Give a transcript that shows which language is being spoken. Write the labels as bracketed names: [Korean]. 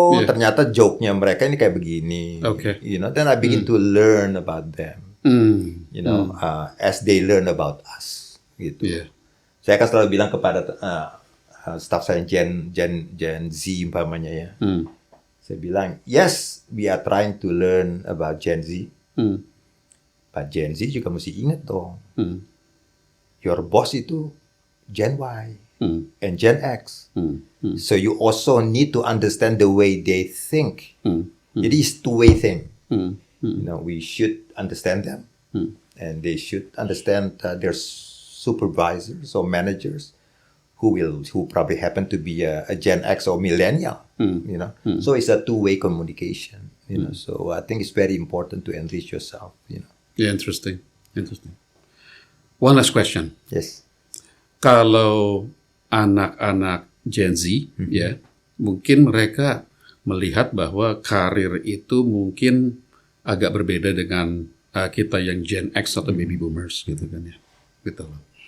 [Indonesian] Ternyata joke-nya mereka ini kayak begini. [English] Okay. You know, then I begin to learn about them. You know, as they learn about us. [Indonesian] Gitu. [English] Yeah. [Indonesian] Saya akan selalu bilang kepada staff saya Gen Z umpamanya ya. Saya bilang, [English] yes, we are trying to learn about Gen Z. [Indonesian] But Gen Z juga mesti ingat dong. [English] Your boss [Indonesian] itu Gen Y and Gen X. [English] So you also need to understand the way they think. [Indonesian] Jadi [English] it's two-way thing. You know, we should understand them, and they should understand their supervisors or managers who probably happen to be a Gen X or millennial. You know, so it's a two-way communication. You know, so I think it's very important to enrich yourself. You know. Yeah, interesting. One last question. Yes. [Indonesian] Kalau anak-anak Gen Z, ya, mungkin mereka melihat bahwa karir itu mungkin agak berbeda dengan kita yang Gen X atau baby boomers, gitu kan ya, gitu loh.